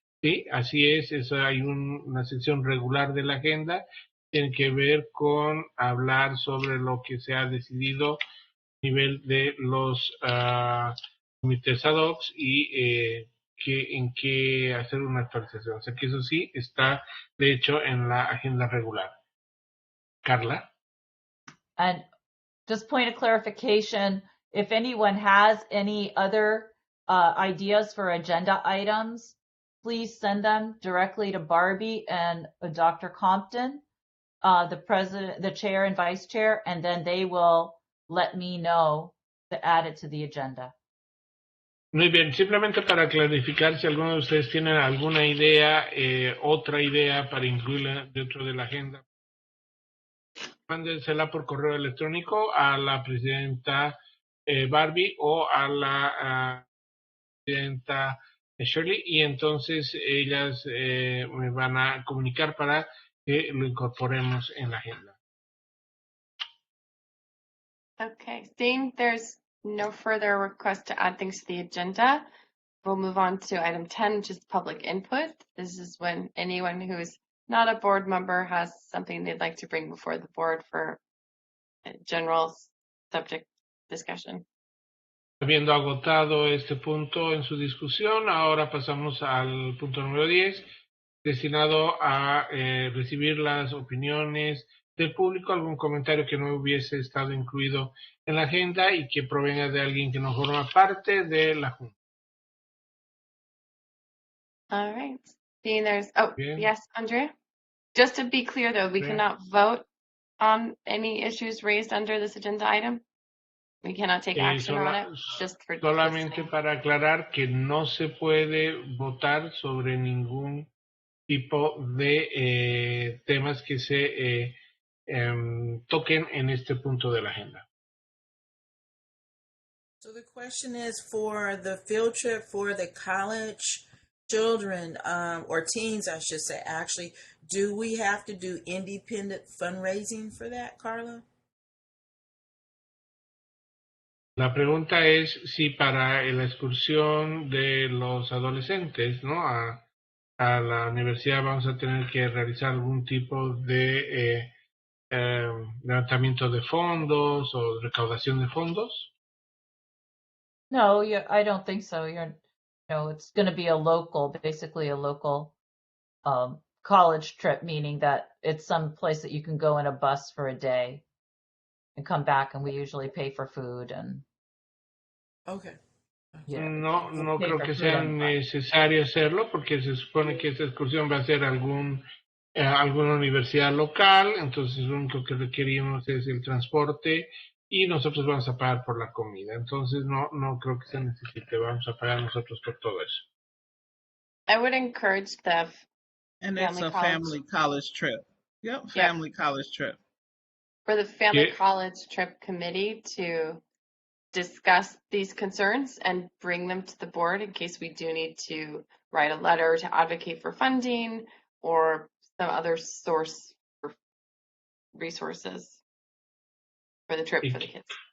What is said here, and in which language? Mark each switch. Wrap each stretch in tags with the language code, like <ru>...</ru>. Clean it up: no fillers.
<es>Sí, así es, eso hay una sección regular de la agenda, tiene que ver con hablar sobre lo que se ha decidido a nivel de los comités ad hoc y en qué hacer una actualización. O sea que eso sí está, de hecho, en la agenda regular. Carla.</es> <en>And just point of clarification, if anyone has any other ideas for agenda items, please send them directly to Barbie and Dr. Compton, the president, the chair and vice chair, and then they will let me know to add it to the agenda.</en> <es>Muy bien, simplemente para clarificar si alguno de ustedes tienen alguna idea, otra idea para incluirla dentro de la agenda, mándensela por correo electrónico a la presidenta Barbie o a la presidenta Shirley, y entonces ellas me van a comunicar para que lo incorporemos en la agenda.</es> <en>Okay, seeing there's no further request to add things to the agenda, we'll move on to item 10, which is public input. This is when anyone who is not a board member has something they'd like to bring before the board for a general subject discussion.</en> <es>Habiendo agotado este punto en su discusión, ahora pasamos al punto número 10, destinado a recibir las opiniones del público, algún comentario que no hubiese estado incluido en la agenda y que provenga de alguien que no forma parte de la Junta.</es> <en>All right. Seeing there's, oh,</en> <es>Bien.</es> <en>yes, Andrea? Just to be clear, though, we</en> <es>Bien.</es> <en>cannot vote on any issues raised under this agenda item. We cannot take action on it, just for</en> <es>Solamente</es> <en>listening.</en> <es>para aclarar que no se puede votar sobre ningún tipo de temas que se toquen en este punto de la agenda.</es> <en>So the question is for the field trip for the college children, or teens, I should say, actually, do we have to do independent fundraising for that, Carla?</en> <es>La pregunta es si para la excursión de los adolescentes, ¿no?, a la universidad vamos a tener que realizar algún tipo de levantamiento de fondos o recaudación de fondos.</es> <en>No, I don't think so. It's going to be basically a local college trip, meaning that it's some place that you can go in a bus for a day and come back, and we usually pay for food and. Okay. Yeah,</en> <es>No creo que sea necesario hacerlo porque se supone que esta excursión va a ser alguna universidad local, entonces lo único que requerimos es el transporte y nosotros vamos a pagar por la comida. Entonces no creo que se necesite, vamos a pagar nosotros por todo eso.</es> <en>I would encourage the And it's a family college trip. Yep, family college trip. For the family Yeah. college trip committee to discuss these concerns and bring them to the board in case we do need to write a letter to advocate for funding or some other source for resources for the trip for the kids.</en>